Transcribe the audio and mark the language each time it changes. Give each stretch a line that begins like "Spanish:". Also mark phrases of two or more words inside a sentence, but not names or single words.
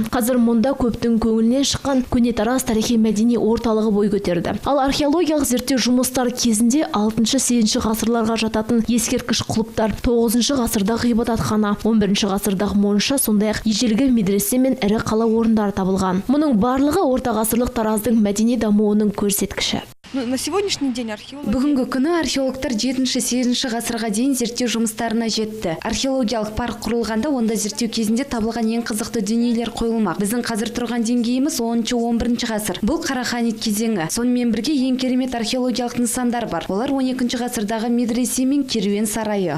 Kazakh: Қазір мұнда көптің көңілінен шыққан көне Тараз тарихи мәдени орталығы бой көтерді. Ал археологиялық зерттеу жұмыстар кезінде 6-7 ғасырларға жататын ескерткіш құлыптар, 9 ғасырдағы ғибадатхана, 11 ғасырдағы монша, сондай-ақ ежелгі медресе мен ірі қала орындары табылған. Мұның барлығы орта ғасырлық Тараздың мәдени дамуының көрсеткіші.
Russian: На сегодняшний день
Kazakh: Бүгінгі күні археологтар 7-8 ғасырға дейін зерттеу жұмыстарына жетті. Археологиялық парк құрылғанда онда зерттеу кезінде табылған ең қызықты дүниелер қойылмақ. Біздің қазір тұрған деңгейіміз 10-11 ғасыр. Бұл Қараханит кезеңі. Сонымен бірге ең керемет археологиялық нысандар бар. Олар 12 ғасырдағы медресе мен керуен сарайы.